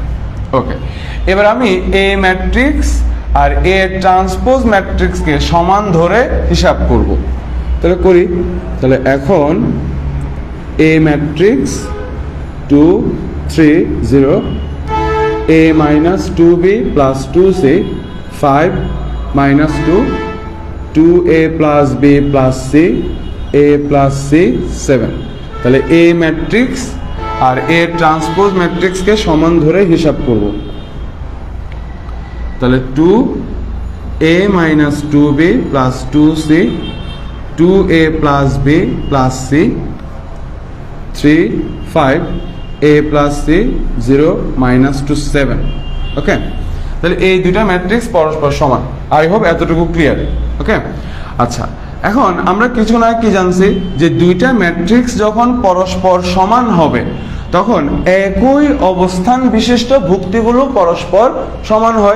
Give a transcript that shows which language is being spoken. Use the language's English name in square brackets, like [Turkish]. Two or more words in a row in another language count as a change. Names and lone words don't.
[Bangla] ওকে, এবার আমি এ ম্যাট্রিক্স আর এ [English] transpose matrixকে [Bangla] সমান ধরে হিসাব করব। তাহলে করি, তাহলে এখন এ ম্যাট্রিক্স 2 3 0, [English] a minus 2b plus 2c 5 minus 2, 2a plus b plus c, a plus c 7। [Bangla] তাহলে এ ম্যাট্রিক্স আর এ [English] transpose matrixকে [Bangla] সমান ধরে হিসাব করব। [English] তাহলে 2a minus 2b plus 2c, 2a plus b plus c, 3 5, a plus c 0 minus 2 7। [Bangla] ওকে, তাহলে এই দুইটা ম্যাট্রিক্স পরস্পর সমান। [English] I hope [Bangla] এতটুকু ক্লিয়ার। ওকে, আচ্ছা, এখন আমরা কিছু না কি জানছি যে দুইটা ম্যাট্রিক্স যখন পরস্পর সমান হবে তখন একই অবস্থান বিশিষ্ট ভুক্তিগুলো পরস্পর সমান হয়।